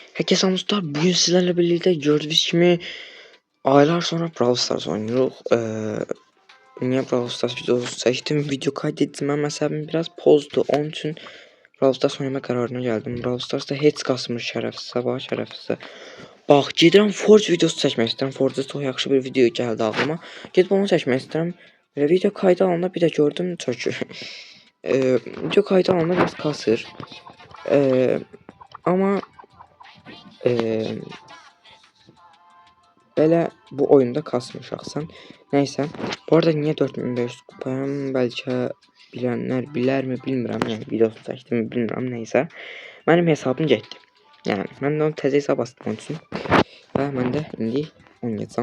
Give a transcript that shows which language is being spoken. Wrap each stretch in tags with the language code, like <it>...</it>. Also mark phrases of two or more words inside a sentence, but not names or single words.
<tr>Herkese dostlar, bugün sizlerle birlikte gördüğünüz gibi aylar sonra Brawl Stars oynuyoruz. Niye Brawl Stars videosu seçtim? Video kaydettim ama sebebim biraz pozdu. Onun için Brawl Stars oynama kararına geldim. Brawl Stars'da hiç kasmır şerefsiz, sabah şerefsiz. Bak,</tr> <az>gedirəm Forge videosu çəkmək istəyirəm. Forge'da çox yaxşı bir video gəldi ağlıma. Gedib onu çəkmək istəyirəm.</az> <tr>Ve video kaydı alanda bir de gördüm çok video kaydı alanda biraz kasır.</tr> <az>Ama belə bu oyunda kasmır şəxsən. Nəysə, bu arada niyə 4500 kupayam, bəlkə bilənlər bilərmi bilmirəm. Yəni videosu çəkdimi bilmirəm, nəysə. Mənim hesabım getdi. Yəni mən də onu təzə hesab açdım onun üçün. Və mən də indi oynayacağam.</az>